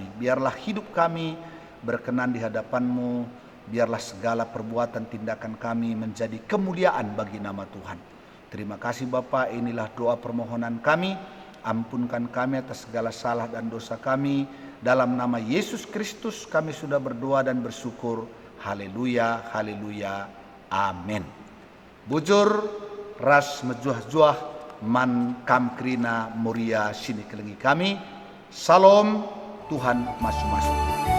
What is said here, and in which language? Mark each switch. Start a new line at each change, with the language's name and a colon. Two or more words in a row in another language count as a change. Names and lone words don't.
Indonesian: Biarlah hidup kami berkenan di hadapan-Mu, biarlah segala perbuatan tindakan kami menjadi kemuliaan bagi nama Tuhan. Terima kasih Bapa, inilah doa permohonan kami. Ampunkan kami atas segala salah dan dosa kami. Dalam nama Yesus Kristus kami sudah berdoa dan bersyukur. Haleluya, haleluya, amin.
Batak Karo: Bujur ras mejuah-juah man kamkrina Moria sini kelengi kami. Salam, Tuhan masuk-masuk.